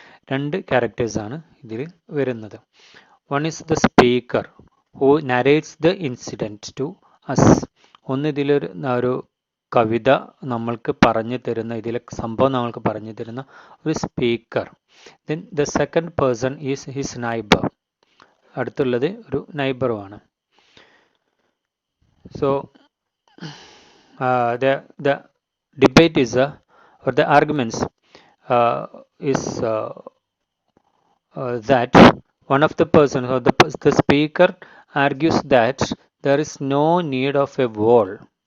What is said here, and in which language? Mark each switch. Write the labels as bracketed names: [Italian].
[Malayalam] രണ്ട് characters ആണ് ഇതിൽ വരുന്നത്. [English] One is the speaker who narrates the incident to us. [Malayalam] ഒന്ന് ഇതിലൊരു കവിത നമ്മൾക്ക് പറഞ്ഞു തരുന്ന, ഇതിലെ സംഭവം നമ്മൾക്ക് പറഞ്ഞു തരുന്ന ഒരു speaker. [English] Then the second person is his neighbor. [Malayalam] അടുത്തുള്ളത് ഒരു നൈബറുമാണ്. [English] So the debate is or the arguments is that one of the persons or the speaker argues that there is no need of a wall